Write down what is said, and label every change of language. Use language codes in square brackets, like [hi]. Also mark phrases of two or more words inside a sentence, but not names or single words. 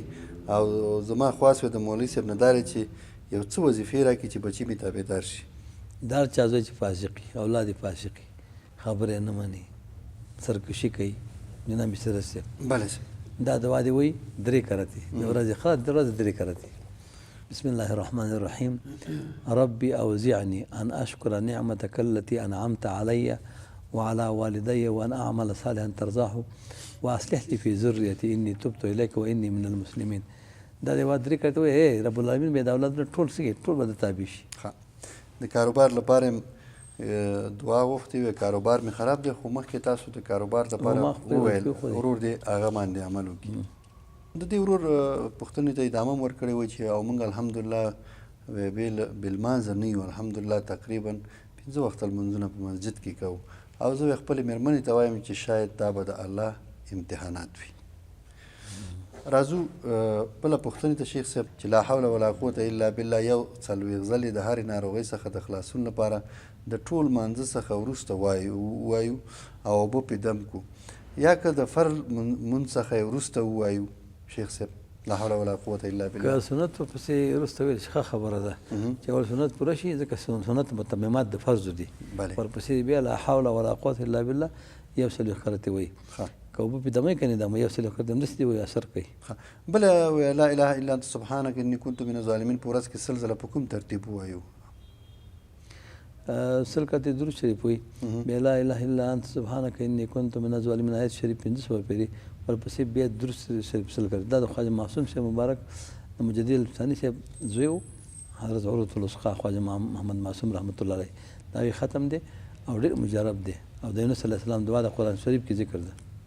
[ps] او زما خواست وی د مولوي صاحب نه دا دی چې یو څه وظیفې راکړي چې بچي مې تابعدار شي. دا چا زوی چې فاسق وي، اولاد یې فاسق وي، خبره یې نه مني، سرکشي کوي، جناب صاحب بله صاحب دا دعا دی وایي 3 کرتې د ورځې، خلاص د ورځې 3 کرتې. [ar] بسم الله الرحمن الرحيم. ربي أوزعني أن أشكر نعمتك التي أنعمت علي وعلى والدي وأن أعمل صالحا ترضاه وأصلح لي في ذريتي إني تبت إليك وإني من المسلمين. [ps] دا د یوه درې کړه وایي رب العالمین به د اولاد ټول څه ټول به د تابع شي. د کاروبار لپاره دعا غوښتې وې، کاروبار مې خراب دی، خو مخکې تاسو د کاروبار لپاره وویل ورور دې هغه باندې عمل وکړي. د دې ورور پوښتنې ته ادامه هم ورکړې وه چې او موږ الحمدلله بالمانځه نه یو، الحمدلله تقریبا 5 وخته لمونځونه په مسجد کې کوو، او زه خپلې مېرمنې ته وایم چې شاید دا به د الله امتحانات وي. راځو بله پوښتنې ته شیخ صاحب چې [ar] لا حول ولا قوة الا بالله [ps] یو 40 ځلې د هرې ناروغۍ څخه د خلاصون لپاره د ټول مانځه څخه وروسته ووایو او اوبه پې دم کړو، یا که د فرض مونځ څخه یې وروسته ووایو شیخ صاحب [ar] لا حول ولا قوة الا بالله؟ [ps] که سنت ورپسې وروسته ویل ښه خبره ده چې اول سنت پوره شي، ځکه سنت متممات د فرضو دي، ورپسې بیا [ar] لا حول ولا قوة الا بالله [ps] یو 40 کرته وایي. که اوبه پې دمه کنې دمه یو 40 کرته همداسې دي وایي اثر کوي. بله [ar] لا اله الا انت سبحانک انی کنت من الظالمین [ps] په ورځ کې 100 ځله په کوم ترتیب ووایو؟ 100 کرته درود شریف وایي، بیا [ar] لا اله الا انت سبحانک انی کنت من الظالمین [ps] آیت شریف 500 پیري، ورپسې بیا درود شریف 100 کرته. دا د خواجه معصوم صاحب مبارک مجدد الفسانی صاحب زوی و، حضرت عروة الوثقی خواجه محمد معصوم رحمت الله علیه، دا یې ختم دی او ډېر مجرب دی، او د یونس علیه السلام دعا د قرآن شریف کې ذکر ده.